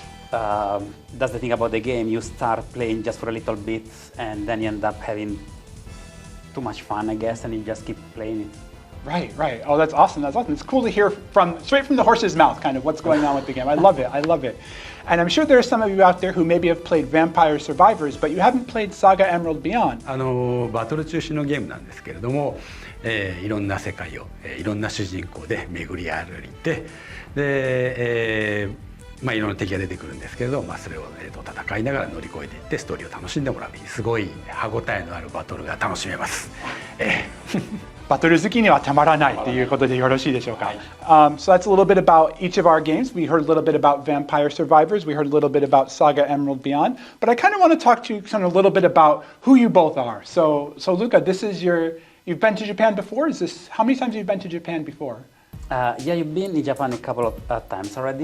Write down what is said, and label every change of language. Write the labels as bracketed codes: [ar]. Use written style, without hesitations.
[en] That's the thing about the game, you start playing just for a little bit and then you end up having too much fun, I guess, and you just keep playing it. Right, right. Oh, that's awesome. That's awesome. It's cool to hear straight from the horse's mouth, kind of what's going on with the game. I love it. I love it. And I'm sure there are some of you out there who maybe have played Vampire Survivors, but you haven't played Saga Emerald Beyond. [ja] バトル中心のゲームなんですけれども、いろんな世界を、いろんな主人公で巡り歩いて、で、いろんな敵が出てくるんですけれど、それを、戦いながら乗り越えていってストーリーを楽しんでもらう、すごい歯ごたえのあるバトルが楽しめます。バトル好きにはたまらないということでよろしいでしょうか。 [en] So that's a little bit about each of our games. We heard a little bit about Vampire Survivors. We heard a little bit about Saga Emerald Beyond. But I kind of want to talk to you kind of a little bit about who you both are. So Luca, you've been to Japan before? How many times have you been to Japan before? Yeah, you've been in Japan a couple of times already.